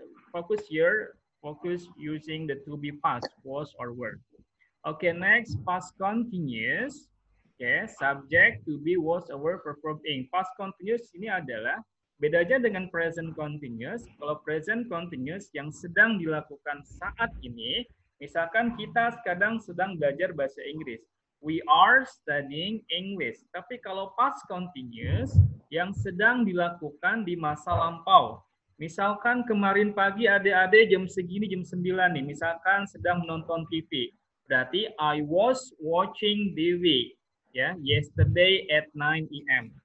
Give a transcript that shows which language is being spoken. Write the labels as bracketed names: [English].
[English] Focus here, focus using the to be past, was or were. Okay, next past continuous. Okay, subject to be, was, or were, verb ing. [Indonesian] Past continuous ini adalah bedanya dengan present continuous. Kalau present continuous yang sedang dilakukan saat ini, misalkan kita sekarang sedang belajar bahasa Inggris. [English] We are studying English. [Indonesian] Tapi kalau past continuous yang sedang dilakukan di masa lampau. Misalkan kemarin pagi adik-adik jam segini jam 9 nih, misalkan sedang menonton TV. Berarti [English] I was watching TV ya, yesterday at 9 AM.